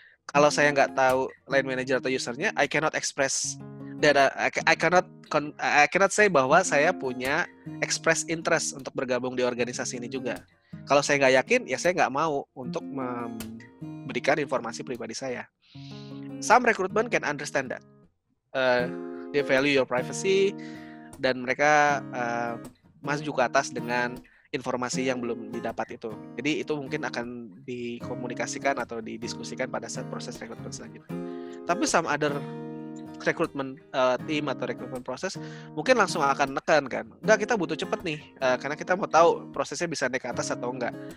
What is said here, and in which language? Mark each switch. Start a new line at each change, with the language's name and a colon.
Indonesian: Kalau saya nggak tahu line manager atau usernya,
English: I cannot express that I cannot say
Indonesian: bahwa saya punya express interest untuk bergabung di organisasi ini juga. Kalau saya nggak yakin, ya saya nggak mau untuk memberikan informasi pribadi saya.
English: Some recruitment can understand that. They value your privacy
Indonesian: dan mereka maju ke atas dengan informasi yang belum didapat itu. Jadi itu mungkin akan dikomunikasikan atau didiskusikan pada saat proses rekrutmen selanjutnya. Tapi
English: some other
Indonesian: rekrutmen tim atau rekrutmen proses mungkin langsung akan nekan kan, enggak, kita butuh cepet nih karena kita mau tahu prosesnya bisa naik ke atas atau enggak.